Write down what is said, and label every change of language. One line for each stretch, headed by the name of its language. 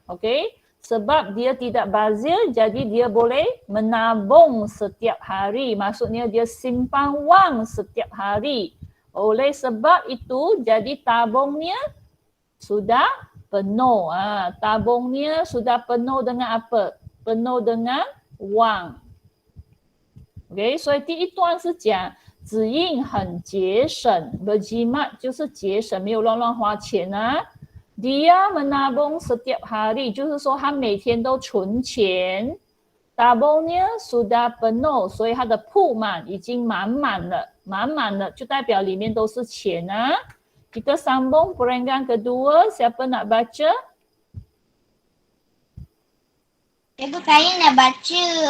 Malay: Okey, sebab dia tidak bazir jadi dia boleh menabung setiap hari. Maksudnya dia simpan wang setiap hari. Oleh sebab itu jadi tabungnya sudah penuh. Tabungnya sudah penuh dengan apa? Penuh dengan wang。
Chinese: OK， 所以第一段是讲子印很节省
Malay: berjimat
Chinese: 就是节省，没有乱花钱啊。
Malay: Dia menabung setiap hari
Chinese: 就是说他每天都存钱。
Malay: Tabungnya sudah penuh，
Chinese: 所以他的铺满已经满满了，就代表里面都是钱啊。
Malay: Kita sambung perenggan kedua, siapa nak baca? Cikgu, saya nak baca.